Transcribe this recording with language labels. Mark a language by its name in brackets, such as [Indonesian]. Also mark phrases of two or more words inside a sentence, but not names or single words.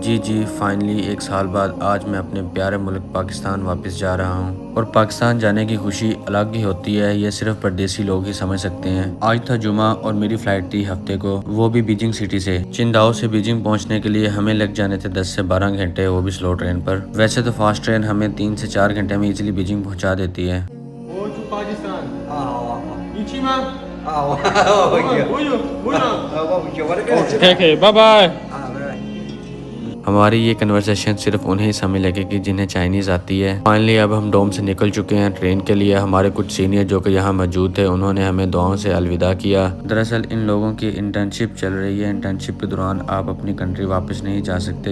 [Urdu] جی فائنلی ایک سال بعد آج میں اپنے پیارے ملک پاکستان واپس جا رہا ہوں اور پاکستان جانے کی خوشی الگ ہی ہوتی ہے. یہ صرف پردیسی لوگ ہی سمجھ سکتے ہیں۔ آج تھا جمعہ اور میری فلائٹ تھی ہفتے کو، وہ بھی بیجنگ سٹی سے. چنداؤ سے بیجنگ پہنچنے کے لیے ہمیں لگ جانے تھے 10 سے 12 گھنٹے، وہ بھی [English] slow train [Urdu] پر. ویسے تو [English] fast train [Urdu] ہمیں 3 سے 4 گھنٹے میں ایزیلی بیجنگ پہنچا دیتی ہے. [English] Go to Pakistan. [Chinese] 啊，你去吗？我我有，我有。我有我的个。 OK，拜拜。拜拜。 [Urdu] ہماری یہ کنورسیشن صرف انہیں سمے لگے گی جنہیں چائنیز آتی ہے. فائنلی اب ہم ڈوم سے نکل چکے ہیں ٹرین کے لیے۔ ہمارے کچھ سینیئر جو کہ یہاں موجود تھے انہوں نے ہمیں دعاؤں سے الوداع کیا. دراصل ان لوگوں کی انٹرنشپ چل رہی ہے۔ انٹرنشپ کے دوران آپ اپنی کنٹری واپس نہیں جا سکتے.